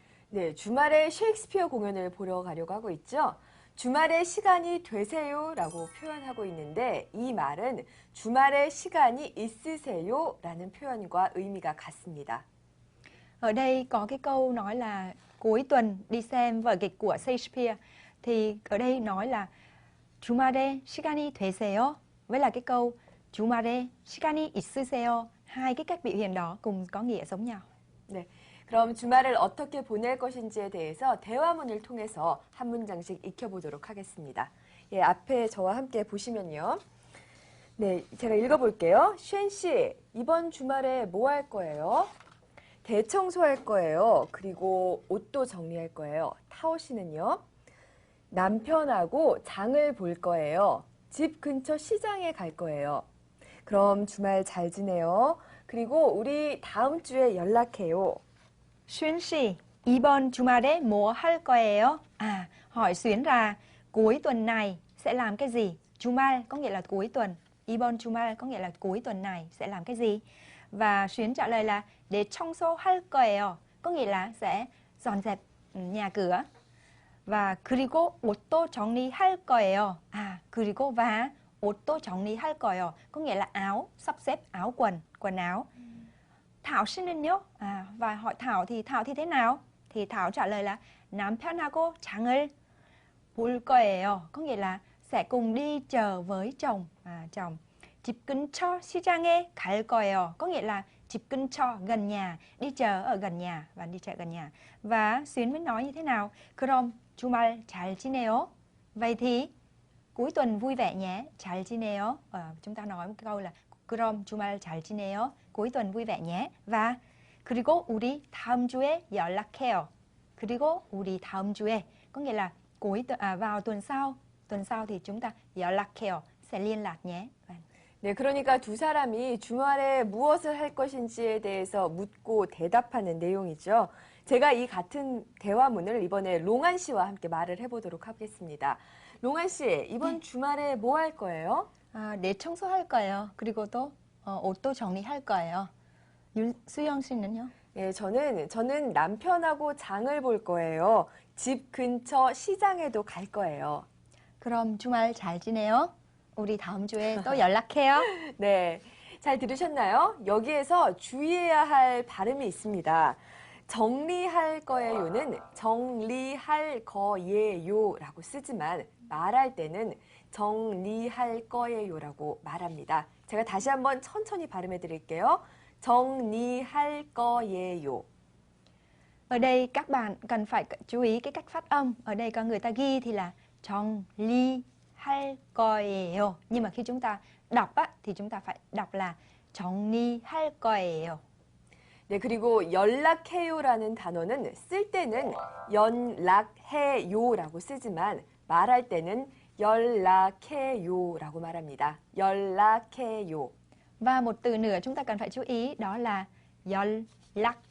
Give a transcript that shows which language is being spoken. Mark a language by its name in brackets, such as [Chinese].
[Korean] 네, 주말에 셰익스피어 공연을 보러 가려고 하고 있죠. 주말에 시간이 되세요라고 표현하고 있는데 이 말은 주말에 시간이 있으세요라는 표현과 의미가 같습니다. [Vietnamese] Ở đây có cái câu nói là cuối tuần đi xem vở kịch của Shakespeare. Thì ở đây nói là [Korean] 주말에 시간이 되세요 [Vietnamese] với là cái câu [Korean] 주말에 시간이 있으세요. [Vietnamese] Hai cái cách biểu hiện đó cùng có nghĩa giống nhau. [Korean] 네, 그럼 주말을 어떻게 보낼 것인지에 대해서 대화문을 통해서 한 문장씩 익혀보도록 하겠습니다. 예, 앞에 저와 함께 보시면요. 네, 제가 읽어볼게요. 쉔 씨, 이번 주말에 뭐 할 거예요? 대청소할 거예요. 그리고 옷도 정리할 거예요. 타오 씨는요? 남편하고 장을 볼 거예요. 집 근처 시장에 갈 거예요. 그럼 주말 잘 지내요. 그리고 우리 다음 주에 연락해요. Xuyến sĩ, 이번 주말에 뭐 할 거예요? [Vietnamese] Hỏi Xuyến là cuối tuần này sẽ làm cái gì? 주말 có nghĩa là cuối tuần. 이번 주말 có nghĩa là cuối tuần này sẽ làm cái gì? Và Xuyến trả lời là để [Korean] 청소할 거예요. [Vietnamese] Có nghĩa là sẽ dọn dẹp nhà cửa. [Korean] Và 그리고 옷도 정리할 거예요. 그리고 và 옷도 정리할 거예요. [Vietnamese] Có nghĩa là áo, sắp xếp áo quần, quần áo. Thảo [Korean] 씨는요? [Vietnamese] Và hỏi Thảo thì thế nào? Thì Thảo trả lời là [Korean] 남편하고 장을 볼 거예요. [Vietnamese] Có nghĩa là sẽ cùng đi chờ với chồng. Chồng. [Korean] 집 근처 시장에 갈 거예요. [Vietnamese] Có nghĩa là [Korean] 집 근처 [Vietnamese] gần nhà, đi chờ ở gần nhà và đi chợ gần nhà. Và Xuyến mới nói như thế nào? [Korean] 그럼 주말 잘 지내요. [Vietnamese] Vậy thì cuối tuần vui vẻ nhé. [Korean] 잘 지내요. [Vietnamese] Chúng ta nói một câu là [Korean] 그럼 주말 잘 지내요. [Vietnamese] cuối tuần vui vẻ nhé. [Korean] Và 그리고 우리 다음 주에 연락해요. 그리고 우리 다음 주에 [Vietnamese] có nghĩa là vào tuần sau. Tuần sau thì chúng ta [Korean] 연락해요. [Vietnamese] sẽ liên lạc nhé. [Korean] 네, 그러니까 두 사람이 주말에 무엇을 할 것인지에 대해서 묻고 대답하는 내용이죠. 제가 이 같은 대화문을 이번에 롱안 씨와 함께 말을 해보도록 하겠습니다. 롱안 씨, 이번 주말에 뭐 할 거예요? 네, 청소할 거예요. 그리고 또 옷도 정리할 거예요. 수영 씨는요? 예, 저는 남편하고 장을 볼 거예요. 집 근처 시장에도 갈 거예요. 그럼 주말 잘 지내요. 우리 다음 주에 또 연락해요. 네, 잘 들으셨나요? 여기에서 주의해야 할 발음이 있습니다. 정리할 거예요는 정리할 거예요라고 쓰지만 말할 때는 정리할 거예요라고 말합니다. 제가 다시 한번 천천히 발음해 드릴게요. 정리할 거예요. [Vietnamese] Ở đây các bạn cần phải chú ý cái cách phát âm. Ở đây có người ta ghi thì là [Korean] 정리할 거예요. [Vietnamese] Nhưng mà khi chúng ta đọc á, thì chúng ta phải đọc là [Korean] 정리할 거예요. 네, 그리고 연락해요라는 단어는 쓸 때는 연락해요라고 쓰지만 말할 때는 연락해요라고 말합니다. 연락해요. [Vietnamese] Và một từ nữa chúng ta cần phải chú ý đó là [Korean] 연락해요.